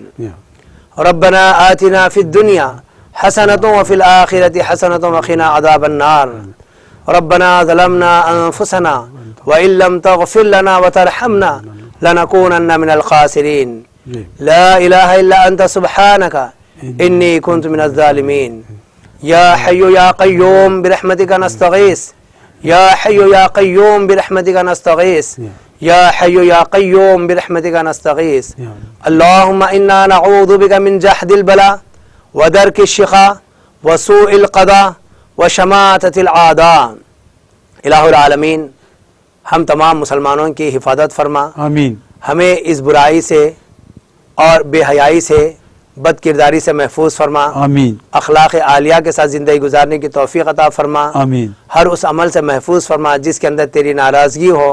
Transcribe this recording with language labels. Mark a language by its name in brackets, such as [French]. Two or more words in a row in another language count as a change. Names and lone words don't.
[Arabic] ربنا آتنا في الدنيا حسنة وفي الآخرة حسنة وقنا عذاب النار. ربنا ظلمنا أنفسنا وإن لم تغفر لنا وترحمنا لنكونن من الخاسرين. لا إله إلا أنت سبحانك إني كنت من الظالمين. يا حي يا قيوم برحمتك نستغيث يا حي يا قيوم برحمتك نستغيث يا حي يا قيوم برحمتك نستغيث. اللهم إنا نعوذ بك من جهد البلاء ودرك الشقاء وسوء القضاء وشماتة الأعداء. إله العالمين, [Hindi] हम तमाम मुसलमानों की हिफाजत फरमा, आमीन। हमें इस बुराई से और बेहयाई से, बदकिरदारी से महफूज फरमा, आमीन। अखलाक आलिया के साथ ज़िंदगी गुजारने की तौफीक अता फरमा, आमीन। हर उस अमल से महफूज फरमा जिसके अंदर तेरी नाराज़गी हो,